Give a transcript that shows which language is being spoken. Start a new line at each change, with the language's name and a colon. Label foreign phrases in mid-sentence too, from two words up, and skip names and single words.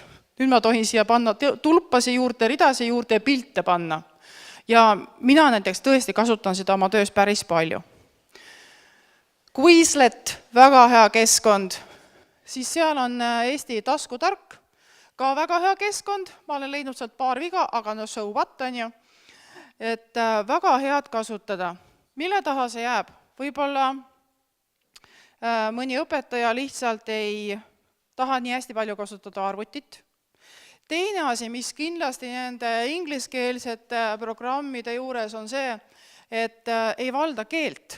Estonian: Nüüd ma tohin siia panna tulpasi juurde, ridasi juurde ja pilte panna. Ja mina näiteks tõesti kasutan seda oma töös päris palju. Quizlet, väga hea keskkond, siis seal on Eesti taskutark, ka väga hea keskkond, ma olen leidnud sealt paar viga, aga no
English: so what
Estonian: on ju, et väga head kasutada. Mille taha see jääb? Võib-olla mõni õpetaja lihtsalt ei taha nii hästi palju kasutada arvutit. Teine asi, mis kindlasti nende ingliskeelsete programmide juures on see, et ei valda keelt.